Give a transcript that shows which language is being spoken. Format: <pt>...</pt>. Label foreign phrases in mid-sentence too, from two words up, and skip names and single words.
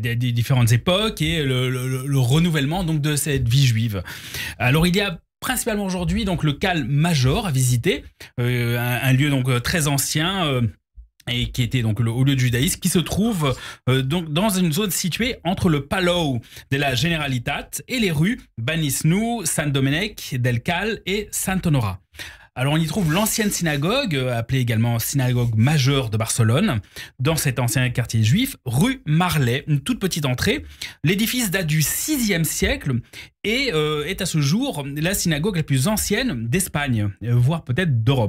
<fr>Des différentes époques et le renouvellement donc de cette vie juive. Alors il y a principalement aujourd'hui donc le Cal Major à visiter, un lieu donc très ancien. Et qui était donc le haut lieu de judaïsme, qui se trouve donc dans une zone située entre le Palau de la Generalitat et les rues Banisnu, Sant Domènec del Cal et Sant Honora. Alors on y trouve l'ancienne synagogue, appelée également synagogue majeure de Barcelone, dans cet ancien quartier juif, rue Marley, une toute petite entrée. L'édifice date du 6e siècle et est à ce jour la synagogue la plus ancienne d'Espagne, voire peut-être d'Europe.</fr>